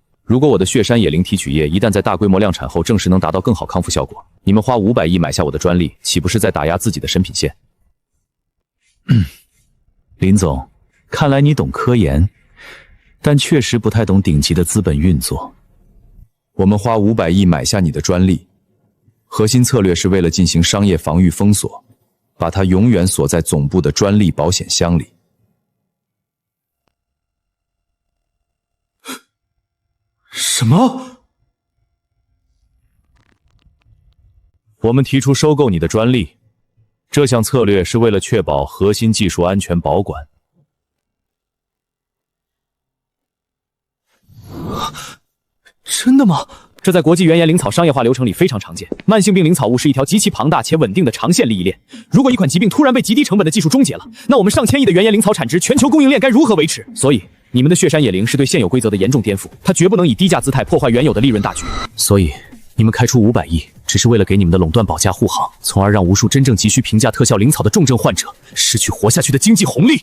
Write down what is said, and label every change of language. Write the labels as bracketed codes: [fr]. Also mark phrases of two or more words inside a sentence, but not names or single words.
[zh] 如果我的血山野靈提取液一旦在大規模量產後證實能達到更好康復效果，你們花500億買下我的專利，豈不是在打壓自己的生品線？林總，看來你懂科研，但確實不太懂頂級的資本運作。我們花500億買下你的專利，核心策略是為了進行商業防禦封鎖，把它永遠鎖在總部的專利保險箱裡。什么？我们提出收购你的专利，这项策略是为了确保核心技術安全保管。真的嗎？這在國際原研靈草商業化流程裡非常常見。慢性病靈草物是一條極其龐大且穩定的長線利益鏈。如果一款疾病突然被極低成本的技術終結了，那我們上千億的原研靈草產值全球供應鏈該如何維持？所以，你們的血山野靈是對現有規則的嚴重顛覆，它絕不能以低價姿態破壞原有的利潤大局。所以，你們開出500億，只是為了給你們的壟斷保駕護航，從而讓無數真正急需平價特效靈草的重症患者失去活下去的經濟紅利。